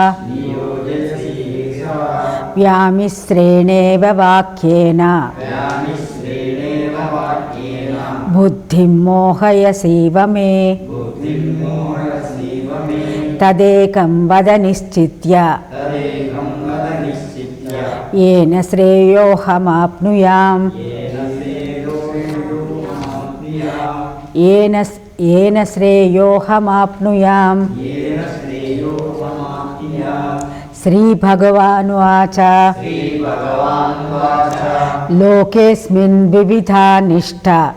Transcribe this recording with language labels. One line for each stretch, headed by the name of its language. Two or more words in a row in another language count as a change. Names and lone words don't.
Sanskrit: వ్యామిశ్రేణేవ వాక్యేన బుద్ధిం మోహయసీవ మే. తదేకం వద నిశ్చిత్య येन श्रेयोऽहमाप्नुयाम्. येन श्रेयोऽहमाप्नुयाम्. श्रीभगवानुवाच लोकेऽस्मिन् विविधा निष्ठा.